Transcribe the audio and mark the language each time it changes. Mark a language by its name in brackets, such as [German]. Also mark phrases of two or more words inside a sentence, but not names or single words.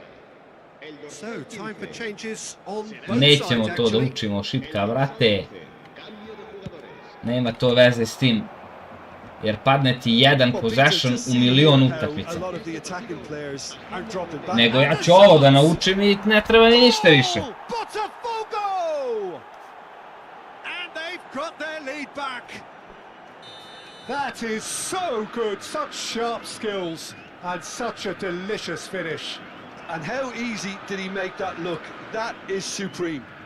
[English] So, time for changes on both [Serbian] Nećemo [English] sides, [Serbian] to da [English] actually. [Serbian] učimo šipka, brate. [Spanish] Cambio de jugadores. [Serbian] Nema to veze s tim. Jer padne ti jedan [English] Well, possession Peter, to [Serbian] u [English] see [Serbian] milion [English] how [Serbian] utakmica. [English] a lot of the attacking players aren't dropping back. [Serbian] Nego ja ću ovo da naučim i ne treba mi ništa više. [English] Botafogo! And they've got their lead back. That is so good, such sharp skills and such a delicious finish. And how easy did he make that look? That is supreme.